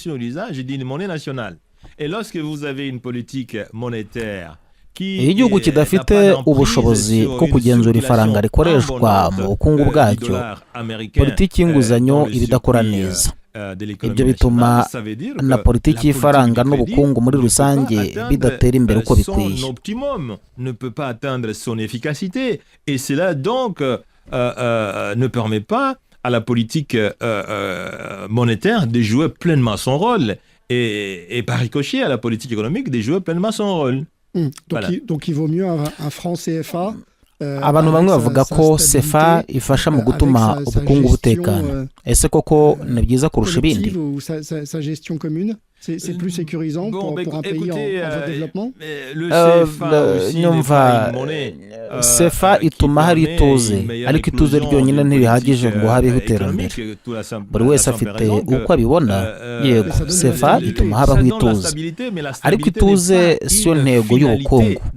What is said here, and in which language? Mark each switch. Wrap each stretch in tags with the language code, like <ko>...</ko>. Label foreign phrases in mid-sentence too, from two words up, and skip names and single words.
<rw>Iyo igihugu kidafite ubushobozi bwo kugenzura ifaranga rikoreshwa mu bukungu bwacyo, politiki y'inguzanyo iba idakora neza. Ibyo bituma na politiki y'ifaranga n'ubukungu muri rusange bidatera imbere uko bikwiye.</rw> <fr>Ne permet pas à la politique monétaire de jouer pleinement son rôle et par ricochet à la politique économique de jouer pleinement son rôle. Donc il vaut mieux un franc CFA.</fr> <rw>Abantu bamwe bavuga ko CFA ifasha mu gutuma ubukungu butekana. Ese koko ni byiza kurusha ibindi?</rw> <fr>C'est plus sécurisant pour un pays en voie de développement.</fr> <rw>nyumva sefa ituma hari ituze ariko ituze ryonyine ntirihagije ngo habeho iterambere. Buri wese afite uko abibona. Yego, sefa ituma habaho ituze ariko ituze siyo ntego y'ubukungu.</rw>